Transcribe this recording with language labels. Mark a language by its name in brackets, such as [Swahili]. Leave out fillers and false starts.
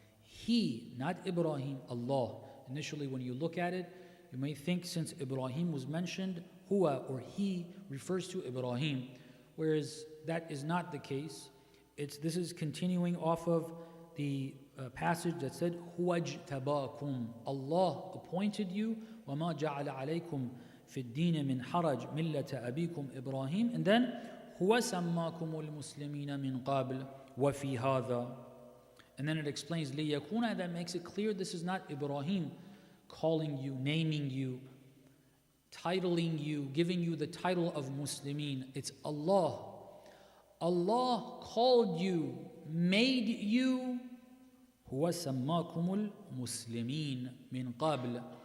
[English] He, not Ibrahim, Allah. Initially when you look at it, you may think since Ibrahim was mentioned, Huwa or he refers to Ibrahim, whereas that is not the case. This is continuing off of the passage that said, [Arabic] Huwa jtabakum. [English] Allah appointed you, [Arabic] وَمَا جَعَلَ عَلَيْكُمْ فِي الدِّينِ مِنْ حَرَجٍ مِلَّةَ أَبِيكُمْ إِبْرَاهِيمَ. [English] And then, [Arabic] هُوَ سَمَّاكُمُ الْمُسْلِمِينَ مِنْ قَبْلِ وَفِي هَذَا. [English] And then it explains, لِيَكُونَ, that makes it clear this is not Ibrahim calling you, naming you, titling you, giving you the title of Muslimin. It's Allah. Allah called you, made you, [Arabic] هُوَ سَمَّاكُمُ الْمُسْلِمِينَ مِنْ قَبْلِ.